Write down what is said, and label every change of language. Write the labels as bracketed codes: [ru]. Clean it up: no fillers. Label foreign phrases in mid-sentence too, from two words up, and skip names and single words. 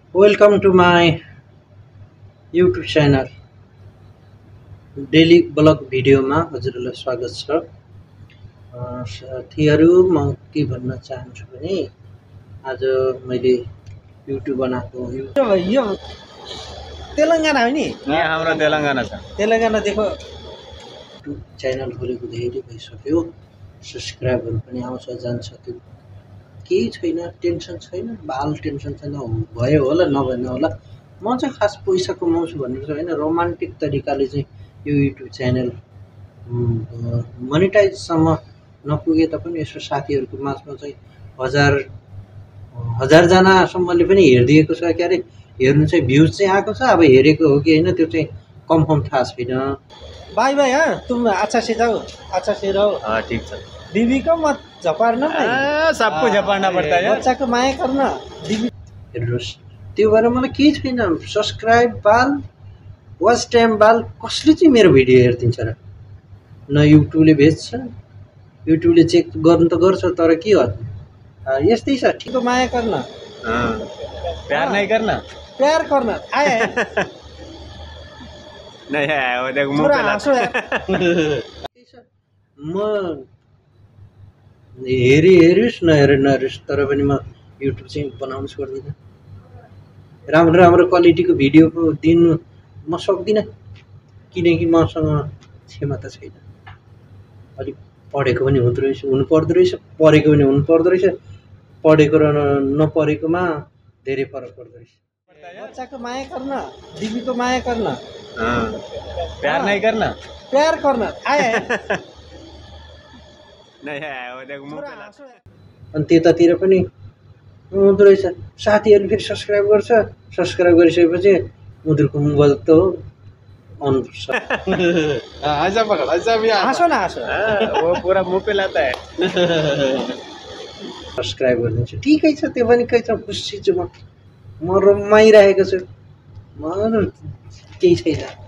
[en] Welcome to my YouTube channel. daily vlog [ne] भिडियोमा हजुरहरूलाई स्वागत छ। साथीहरू म के भन्न चाहन्छु भने आज मैले युट्युब बनाएको यो तेलंगाना हो नि हाम्रो तेलंगाना छ। तेलंगाना देखो [en] YouTube channel [ne] खोलेको धेरै भइसक्यो। सब्स्क्राइबहरू पनि आउँछ जान्छ, त्यो केही छैन, टेन्सन छैन, बाल टेन्सन छैन, भयो होला नभए होला। म चाहिँ खास पैसा कमाउँछु भनेर चाहिँ होइन, रोमान्टिक तरिकाले चाहिँ यो [en] YouTube channel [ne] मोनेटाइजसम्म नपुगे तापनि यसो साथीहरूको माझमा चाहिँ हजारजनासम्मले पनि हेरिदिएको छ। के अरे हेर्नु चाहिँ भ्युज चाहिँ आएको छ, अब हेरेको हो कि होइन त्यो चाहिँ कन्फर्म थाहा छैन। [hi] बाई बाई हाँ, तुम अच्छा से जाओ, अच्छा से रहो। हाँ ठीक है। बीवी को मत [ne] झपार्न भाइ, सबको झपार्न पर्छ है। बच्चाको माया गर्न। हेर्नुहोस्, त्यो भएर मलाई केही छैन, सब्सक्राइब बाल, [en] watch time [ne] बाल, कसले चाहिँ मेरो भिडियो हेरिदिन्छ र? न युट्युबले भेट्छ, युट्युबले चेक गर्नु त गर्छ, तर के गर्नु, यस्तै छ। ठिक माया गर्न, [hi] प्यार नहीं करना, [ne] प्यार गर्न आए [hi] नहीं आया वो देख मुंह पे [ne] म हेरिस् नहेरिस्, तर पनि म युट्युब चाहिँ बनाउनु सक्दिनँ। राम्रो राम्रो क्वालिटीको भिडियो दिनु म सक्दिनँ, किनकि मसँग क्षमता छैन। अलिक पढेको पनि हुनुपर्दो रहेछ, पढेको पनि हुनुपर्दो रहेछ, पढेको र नपढेकोमा धेरै फरक पर्दो रहेछ। बच्चाको माया गर्न, दिदीको माया गर्न, [hi] प्यार नहीं करना, [ne] प्यार गर्न आए [hi] नहीं आया वो देख मुंह पे [ne] अनि त्यतातिर पनि हुँदो रहेछ। साथीहरूले फेरि सब्सक्राइब गर्छ, सब्सक्राइब गरिसकेपछि उनीहरूको मोबाइल त अन पर्छ। [hi] ऐसा पकड़, ऐसा भी [ne] हाँसो न हाँसो, [hi] वो पूरा मुंह पे लाता है। [ne] सब्सक्राइब गरिदिन्छु, ठिकै छ, त्यो पनि केही छ, खुसी छु म रमाइरहेको छु, म केही छैन।